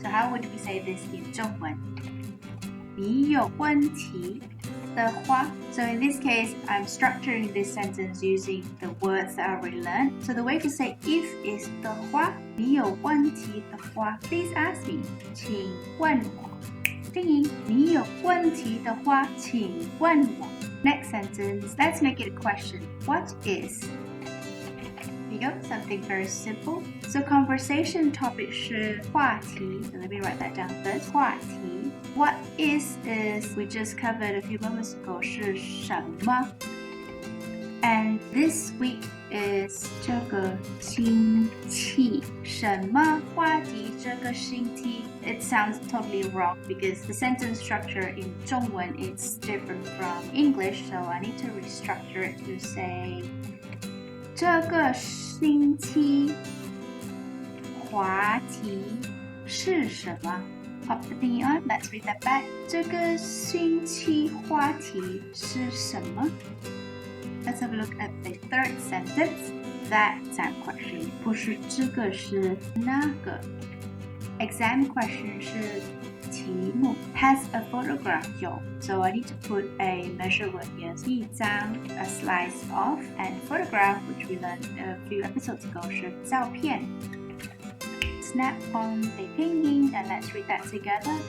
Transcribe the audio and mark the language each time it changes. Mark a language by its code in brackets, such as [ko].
[en] So how would we say this in 中文? [zh] 你有问题的话. [en] So in this case, I'm structuring this sentence using the words that I already learned. So the way to say if is [zh] 的话, 你有问题的话, [en] please ask me. [zh] 请问我. 定义, 你有问题的话, 请问我. [en] Next sentence, let's make it a question. What is? Here you go, something very simple. So conversation topic [zh] 是话题. [en] So let me write that down first. [zh] 话题. [en] What is we just covered a few moments ago [zh] 是什么? [en] And this week is [zh] 这个星期. 什么话题这个星期? [en] It sounds totally wrong because the sentence structure in 中文is different from English, so I need to restructure it to say [zh] 这个星期话题是什么? [en] Pop the thingy on. Let's read that back. [zh] 这个星期话题是什么? [en] Let's have a look at the third sentence. That exam question [zh] 不是这个是那个. [en] Exam question [zh] 是题目. [en] Has a photograph [zh] 有. [en] So I need to put a measure word here. [zh] 一张 [en] a slice of, and photograph, which we learned a few episodes ago [zh] 是照片. [en] Snap on the pinyin and let's read that together.